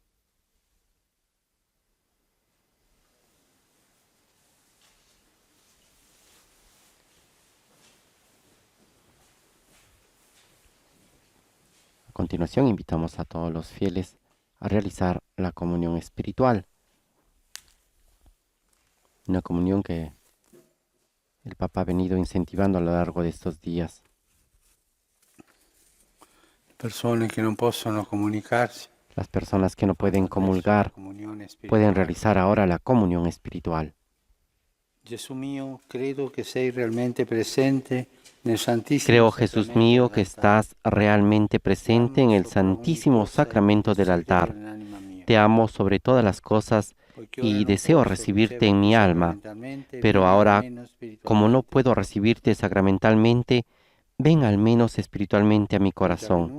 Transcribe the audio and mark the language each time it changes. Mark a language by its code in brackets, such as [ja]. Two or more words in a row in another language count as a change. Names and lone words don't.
[es] A continuación, invitamos a todos los fieles a realizar la comunión espiritual. Una comunión que el Papa ha venido incentivando a lo largo de estos días. [it] persone che non possono comunicarsi [es] Las personas que no pueden comulgar [it] comunione [es] pueden [it] spirituale. [es] realizar ahora la comunión espiritual. [it] Gesù mio, credo che sei realmente presente nel Santissimo [es] Creo, Jesús [it] Sacramento [es] mío, que [it] dell'altare. [es] estás realmente presente en el Santísimo Sacramento del altar. Te amo sobre todas las cosas y deseo recibirte en mi alma, pero ahora, como no puedo recibirte sacramentalmente, ven al menos espiritualmente a mi corazón.